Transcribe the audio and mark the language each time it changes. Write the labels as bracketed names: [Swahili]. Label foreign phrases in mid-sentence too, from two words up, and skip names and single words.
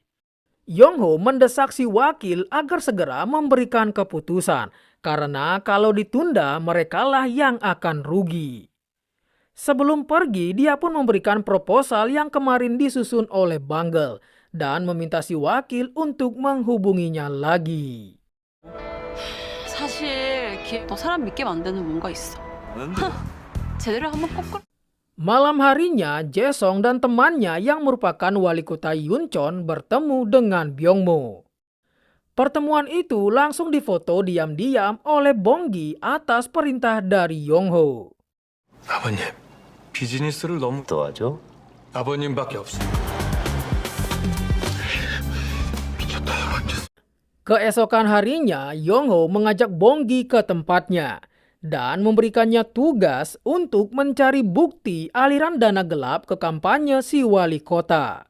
[Indonesian] Yong-ho mendesak si wakil agar segera memberikan keputusan, karena kalau ditunda merekalah yang akan rugi. Sebelum pergi, dia pun memberikan proposal yang kemarin disusun oleh Bangle dan meminta si wakil untuk menghubunginya lagi. [Korean] 사실 너 사람 믿게 만드는 뭔가 있어. 제대로 한번 꺾을. [Indonesian] Malam harinya, Jae-song dan temannya yang merupakan wali kota Yuncheon bertemu dengan Byung-mo. Pertemuan itu langsung difoto diam-diam oleh Bong-gi atas perintah dari Yong-ho. [Korean] 아버님, 비즈니스를 너무 도와줘? 아버님밖에 없어. [Indonesian] Keesokan harinya, Yong-ho mengajak Bong-gi ke tempatnya dan memberikannya tugas untuk mencari bukti aliran dana gelap ke kampanye si wali kota.